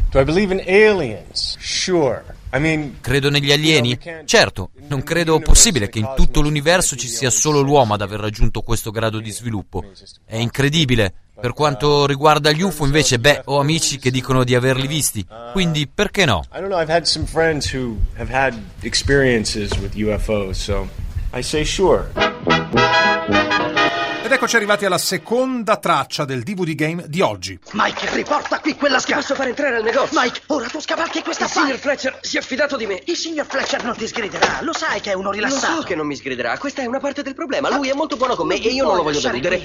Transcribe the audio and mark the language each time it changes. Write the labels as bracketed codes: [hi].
[en] Do I believe in aliens? Sure. [it] Credo negli alieni? Certo, non credo possibile che in tutto l'universo ci sia solo l'uomo ad aver raggiunto questo grado di sviluppo. È incredibile. Per quanto riguarda gli UFO invece, beh, ho amici che dicono di averli visti, quindi perché no? [en] I don't know, I've had some friends who have had experiences with UFOs, so I say sure. [it] Ed eccoci arrivati alla seconda traccia del DVD game di oggi. Mike, riporta qui quella scheda. Posso far entrare al negozio? Mike, ora tu scavalchi questa fai. Il signor Fletcher si è fidato di me. Il signor Fletcher non ti sgriderà, lo sai che è uno rilassato. Lo so che non mi sgriderà, questa è una parte del problema. Lui è molto buono con me e io non lo voglio deludere.